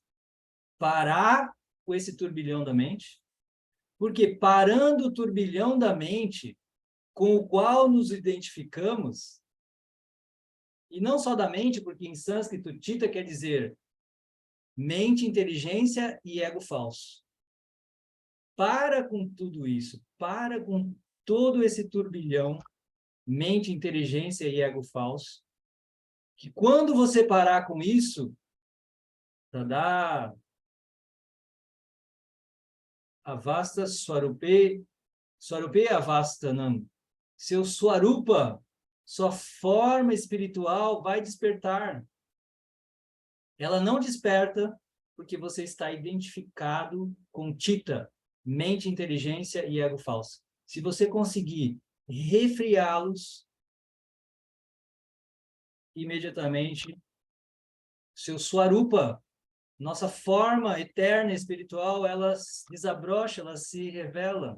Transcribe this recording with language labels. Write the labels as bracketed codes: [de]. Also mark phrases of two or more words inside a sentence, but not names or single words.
[pt] Parar com esse turbilhão da mente, porque parando o turbilhão da mente, com o qual nos identificamos, e não só da mente, porque em sânscrito, Chitta quer dizer mente, inteligência e ego falso. Para com tudo isso, para com todo esse turbilhão, mente, inteligência e ego falso, que quando você parar com isso, [sa] Tadá avasta swarupe avastanam. [pt] Seu swarupa, sua forma espiritual vai despertar. Ela não desperta porque você está identificado com Chitta, mente, inteligência e ego falso. Se você conseguir refriá-los, imediatamente, seu swarupa, nossa forma eterna espiritual, ela desabrocha, ela se revela.